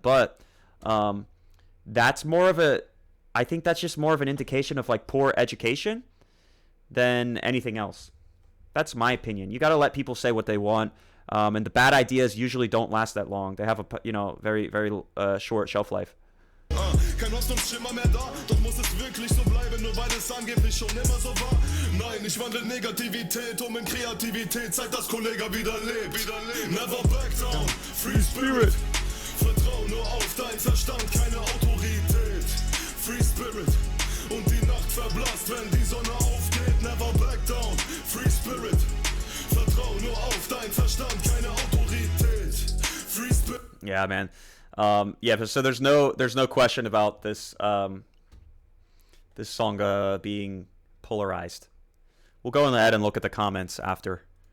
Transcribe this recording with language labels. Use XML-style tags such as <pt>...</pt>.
<en>But that's more of I think that's just more of an indication of like poor education than anything else. That's my opinion. You got to let people say what they want. And the bad ideas usually don't last that long. They have a very, very short shelf life.</en> <de>Kein Hoffnungsschimmer mehr da, doch muss es wirklich so bleiben, nur weil es angeblich schon immer so war. Nein, ich wandle Negativität in Kreativität, zeigt, dass Kollegah wieder lebt.</de> <en>Never back down, free spirit.</en> <de>Vertrau nur auf dein Verstand, keine Autorität.</de> <en>Free spirit.</en> <de>Und die Nacht verblasst, wenn die Sonne aufgeht.</de> <en>Never back down, free spirit.</en> <de>Vertrau nur auf dein Verstand, keine Autorität.</de> <en>Free spirit. Yeah, man. Yeah, so there's no question about this this song being polarized. We'll go ahead and look at the comments after.</en>